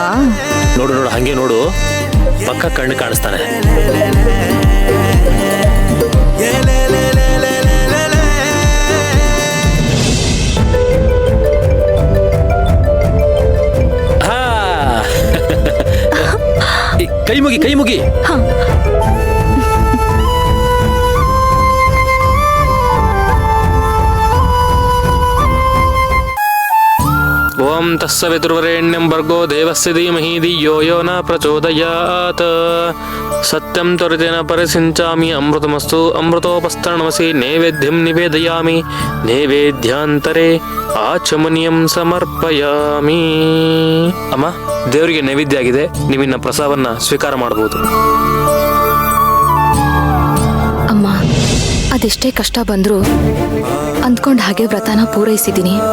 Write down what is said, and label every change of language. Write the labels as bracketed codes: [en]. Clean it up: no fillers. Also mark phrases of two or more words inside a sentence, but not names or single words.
[kn] ನೋಡು ನೋಡು, ಹಂಗೆ ನೋಡು, ಪಕ್ಕ ಕಣ್ಣು ಕಾಣಿಸ್ತಾನೆ. ಕೈ ಮುಗಿ, ಕೈ ಮುಗಿ. [sa] ಓಂ ತಸ್ಸವಿತುರ್ವರೆಣ್ಯಂ ಭರ್ಗೋ ದೇವಸ್ಯ ಧೀಮಹಿ ಧಿಯೋ ಯೋ ನ ಪ್ರಚೋದಯಾತ್. ಸತ್ಯಂ ತ್ವರಿತೇನ ಪರಿಸಿಂಚಾಮಿ ಅಮೃತಮಸ್ತು ಅಮೃತೋಪಸ್ತರಣಮಸಿ ನೈವೇದ್ಯಂ ನಿವೇದಯಾಮಿ ನೈವೇದ್ಯಾಂತರೆ ಆಚಮನೀಯಂ ಸಮರ್ಪಯಾಮಿ. [kn] ಅಮ್ಮ, ದೇವರಿಗೆ ನೈವೇದ್ಯ ಆಗಿದೆ, ನೀವಿನ್ನ ಪ್ರಸಾದವನ್ನ ಸ್ವೀಕಾರ ಮಾಡಬಹುದು. ಅಮ್ಮ, ಅದೆಷ್ಟೇ ಕಷ್ಟ ಬಂದ್ರು ಅಂದ್ಕೊಂಡ್ ಹಾಗೆ ವ್ರತನ ಪೂರೈಸಿದ್ದೀನಿ.